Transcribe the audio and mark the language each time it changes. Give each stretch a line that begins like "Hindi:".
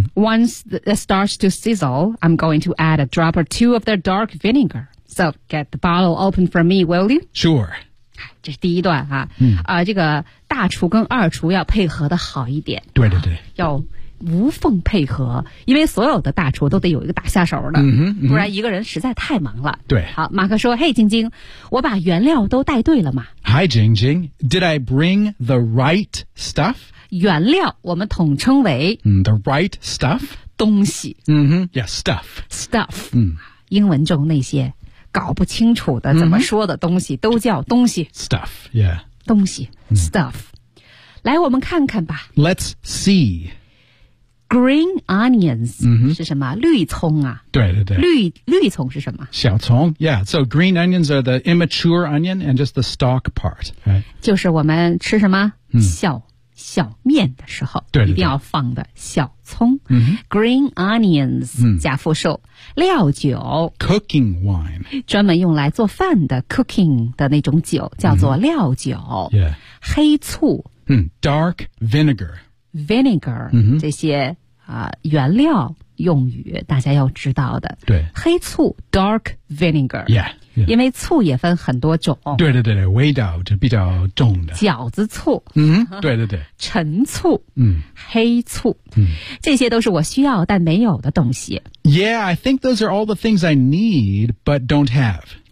English: Once it starts to sizzle, I'm going to add a drop or two of their dark vinegar. So get the bottle open for me, will you? Sure.
Chinese: 这是第一段啊。这个大厨跟二厨要配合的好一点。对对对。要无缝配合，因为所有的大厨都得有一个大下手的，不然一个人实在太忙了。对。好，马克说，嘿，晶晶，我把原料都带对了吗？
English: Hi, Jing Jing, did I bring the right stuff?
Chinese: 原料我们统称为、
English: the right stuff?
Chinese: 东西。
English: Yeah, stuff.
Chinese: Stuff.、英文中那些搞不清楚的怎么说的东西都叫东西。
English: Stuff, yeah.
Chinese: 东西、stuff. 来，我们看看吧。
English: Let's see.
Chinese: Green onions、是什么？绿葱啊。对对对。绿葱是什么？小葱。
English: Yeah, so green onions are the immature onion and just the stalk part.、right?
Chinese: 就是我们吃什么、小面的时候对对对一定要放的小葱。嗯、 green onions,、加复数。料酒。
English: Cooking wine.
Chinese: 专门用来做饭的 cooking 的那种酒叫做料酒。
English: Yeah.
Chinese: 黑醋。
English: Dark vinegar.
Chinese: Vinegar、这些、原料用语大家要知道的对黑醋 Dark vinegar
English: yeah, yeah.
Chinese: 因为醋也分很多种对对对味道就比较重的饺子醋、对对对陈醋、黑醋、嗯、这些都是我需要但没有的东西
English: Yeah, I think those are all the things I need but don't have